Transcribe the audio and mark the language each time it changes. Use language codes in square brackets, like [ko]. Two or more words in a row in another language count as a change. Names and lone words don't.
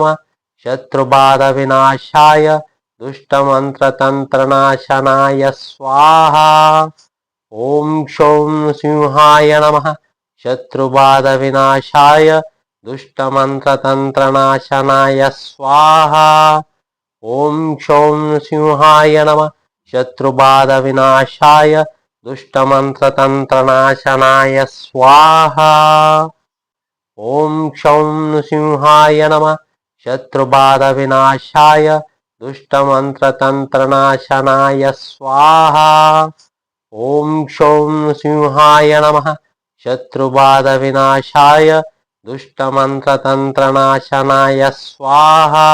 [sa] శత్రుబాధ వినాశాయ, దుష్టమంత్రతంత్రనాశనాయ స్వాహా. ఓం క్షౌం నృసింహాయ నమ. శత్రుబాధ వినాశాయ, దుష్టమంత్రతంత్రనాశనాయ స్వాహా. ఓం క్షౌం నృసింహాయ నమ. శత్రుబాధ వినాశాయ, दुष्टमन्त्रतन्त्रनाशनाय स्वाहा। ॐ क्षौं नृसिंहाय नमः शत्रुबाधविनाशाय दुष्टमन्त्रतन्त्रनाशनाय स्वाहा। ॐ क्षौं नृसिंहाय नमः शत्रुबाधविनाशाय दुष्टमन्त्रतन्त्रनाशनाय स्वाहा।